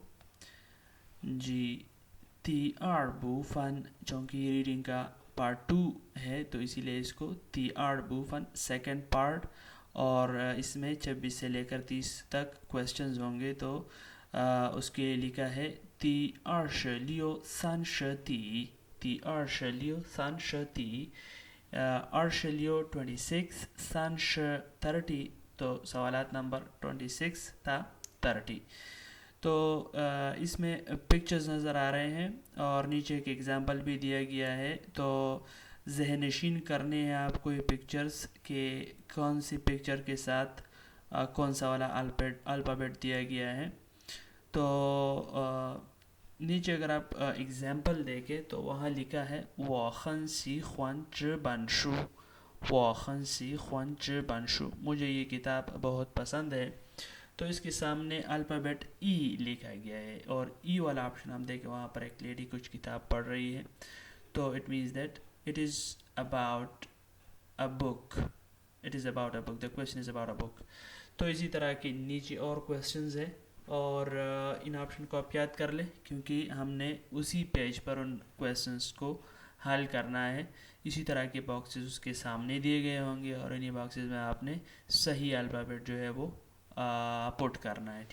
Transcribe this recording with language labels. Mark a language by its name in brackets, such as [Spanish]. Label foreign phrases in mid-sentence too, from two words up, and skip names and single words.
[Chinese] 第二部分, [Urdu] چونکہ یہ ریڈنگ کا پارٹ 2 ہے تو اسی لیے اس کو [Chinese] 第二部分 [English] second part, [Urdu] اور اس میں 26 سے لے کر 30 تک کویسچنز ہوں گے. تو اس کے لکھا ہے [Chinese] 第二十六三十题, 第二十六三十题, 十六 26 三十 30. [Urdu] تو سوالات نمبر 26 تا 30. تو اس میں پکچرز نظر آ رہے ہیں اور نیچے ایک ایگزامپل بھی دیا گیا ہے. تو ذہن نشین کرنے ہیں آپ کو یہ پکچرز کہ کون سی پکچر کے ساتھ کون سا والا الفابیٹ دیا گیا ہے. تو نیچے اگر آپ ایگزامپل دیکھیں تو وہاں لکھا ہے [Chinese] 我很喜欢这本书, 我很喜欢这本书, [Urdu] مجھے یہ کتاب بہت پسند ہے. تو اس کے سامنے الفابیٹ ای لکھا گیا ہے اور ای والا آپشن ہم دیکھیں وہاں پر ایک لیڈی کچھ کتاب پڑھ رہی ہے. [English] تو it means that it is about a book, it is about a book, the question is about a book. [Urdu] تو اسی طرح کے نیچے اور کویسچنز ہیں اور ان آپشن کو آپ یاد کر لیں کیونکہ ہم نے اسی پیج پر ان کویسچنز کو حل کرنا ہے. اسی طرح کے باکسز اس کے سامنے دیے گئے ہوں گے اور انہی باکسز میں آپ نے صحیح الفابیٹ جو ہے وہ پٹ کرنا ہے.